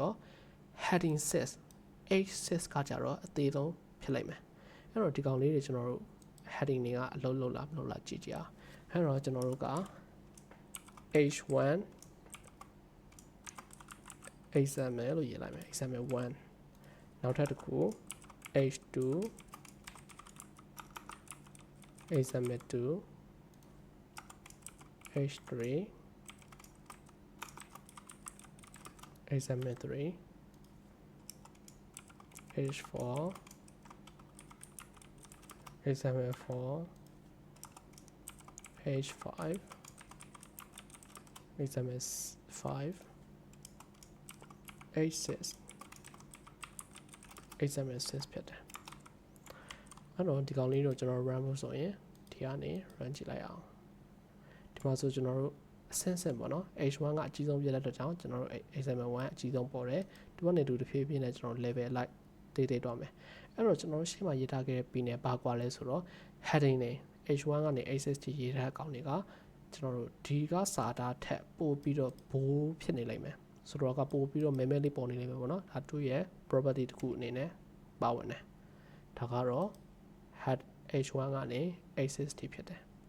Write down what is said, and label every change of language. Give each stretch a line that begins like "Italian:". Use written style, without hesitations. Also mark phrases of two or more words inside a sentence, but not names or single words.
Burmese: တော့ heading 6 H6 ကကြတော့အသေးဆုံးဖြစ်လိုက်မယ်အဲ့တော့ဒီကောင်လေးတွေကျွန်တော်တို့ heading တွေကအလုံးလုံးလားမလို့လားကြည့်ကြအောင်အဲ့တော့ကျွန်တော်တို့က H1 XML လို့ရေးလိုက်မယ် XML1 နောက်ထပ်တစ်ခု H2 XML2 H3 XML3 H4 XML4 H5 XML5 H6 XML6 ဖြစ် တယ်အဲ့တော့ဒီကောင်လေးတော့ကျွန်တော် run ဖို့ဆိုရင်ဒီကနေ run ကြည့်လိုက်အောင်ဒီမှာဆိုကျွန်တော်တို့အဆ င့်ဆင့်ပေါ့နော် H1 ကအကြီးဆုံးပြတဲ့အတွက်ကြောင့်ကျွန်တော်တို့ XML1 အကြီးဆုံးပေါ်တယ်ဒီကနေတူတစ်ဖြည်းဖြည်းနဲ့ကျွန်တော် level လိုက်တေးတော့မယ်အဲ့တော့ကျွန်တော်တို့ရှေ့မှာရေးထားခဲ့တဲ့ P နဲ့ဘာကွာလဲဆိုတော့ heading တွေ H1 ကနေ H6 ထိရေးထားတဲ့အကောင်တွေကကျွန်တော်တို့ဒီကစာသားထက်ပို့ပြီးတော့ဘိုးဖြစ်နေလိမ့်မယ်ဆိုတော့ကပို့ပြီးတော့မဲမဲလေးပေါ်နေလိမ့်မယ်ပေါ့နော်ဒါသူ့ရဲ့ property တစ်ခုအနေနဲ့ပါဝင်တယ်ဒါကတော့ head H1 ကနေ H6 ထိဖြစ်တယ်